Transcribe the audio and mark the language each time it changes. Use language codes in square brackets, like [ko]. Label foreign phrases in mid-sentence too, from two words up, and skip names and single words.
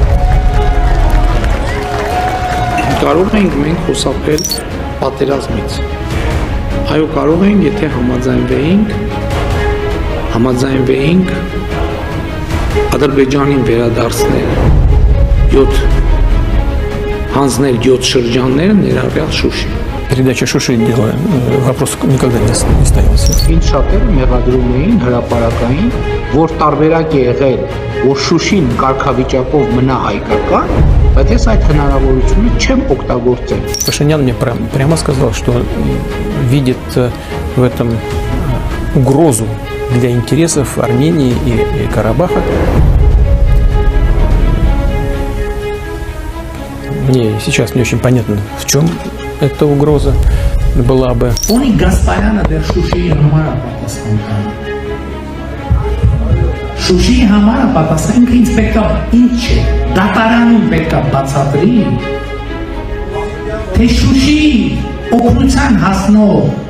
[hy] Կարող ենք մենք խոսապել պատերազմից։ Այո, կարող ենք, եթե համաձայնվեինք Ադրբեջանին վերադարձնել 7 շրջաններ ներառյալ Շուշի։ [ru] Передача Шуши делаем, вопрос никогда не ставился. [hy] Ինչ շատերը մեղադրում էին հրապարակային, որ տարբերակ է եղել, որ Շուշին կարգավիճակով մնա հայկական, բայց ես այդ հնարավորությունը չեմ օգտագործել։ [ru] Пашинян мне прямо сказал, что видит в этом угрозу для интересов Армении и Карабаха. Мне сейчас не очень понятно, в чем эта угроза была бы. [hy] Ունի Գասպարյանը դեռ Շուշիի համար պատասխան կան։ Շուշիի համար պատասխանը ինձ պետք է ինչ է, դատարանում պետք է բացատրի, թե Շուշիի օգնության հասնող